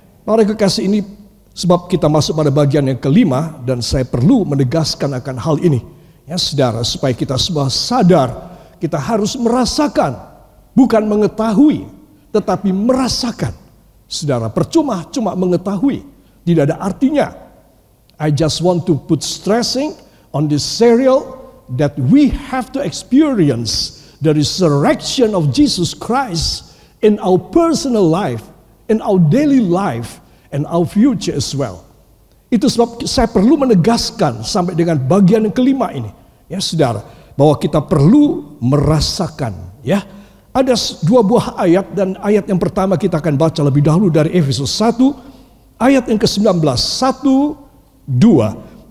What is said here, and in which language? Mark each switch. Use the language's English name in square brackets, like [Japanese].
[Indonesian] Para kekasih, ini sebab kita masuk pada bagian yang kelima, dan saya perlu menegaskan akan hal ini, ya saudara, supaya kita semua sadar kita harus merasakan, bukan mengetahui, tetapi merasakan. Saudara, percuma cuma mengetahui, tidak ada artinya. [English] I just want to put stressing on this serial that we have to experience the resurrection of Jesus Christ in our personal life, in our daily life, and our future as well. [Indonesian] Itu sebab saya perlu menegaskan sampai dengan bagian yang kelima ini, ya saudara, bahwa kita perlu merasakan, ya. Ada dua buah ayat, dan ayat yang pertama kita akan baca lebih dahulu dari Efesus 1 ayat yang ke-19, 1, 2.